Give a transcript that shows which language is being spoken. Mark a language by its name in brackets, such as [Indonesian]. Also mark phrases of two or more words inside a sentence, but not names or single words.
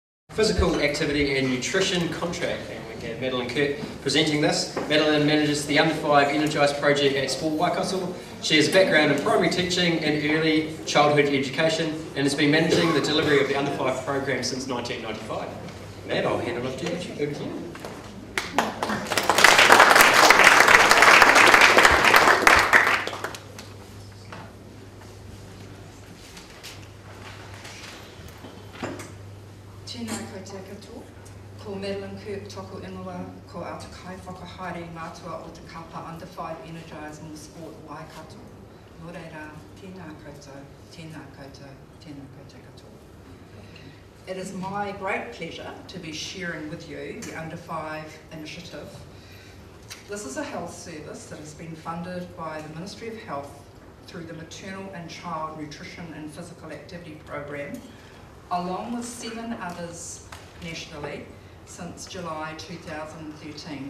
[English] Physical activity and nutrition contract, and we have Madeleine and Kirk presenting this. Madeleine manages the Under 5 Energize project at Sport Waikato. She has a background in primary teaching and early childhood education and has been managing the delivery of the Under 5 program since 1995. Mad, I'll hand it off to you. Over to you. [Māori] Tēnā koutou katoa, ko Madeleine Kirk toko ingoa, ko ata kai whakahaere mātua o te kapa Under 5 Energize [English] in the [Māori] Sport Waikato. Nō reira, tēnā koutou, tēnā koutou, tēnā koutou katoa. [English] It is my great pleasure to be sharing with you the Under 5 initiative. This is a health service that has been funded by the Ministry of Health through the Maternal and Child Nutrition and Physical Activity Program, along with 7 others nationally since July 2013.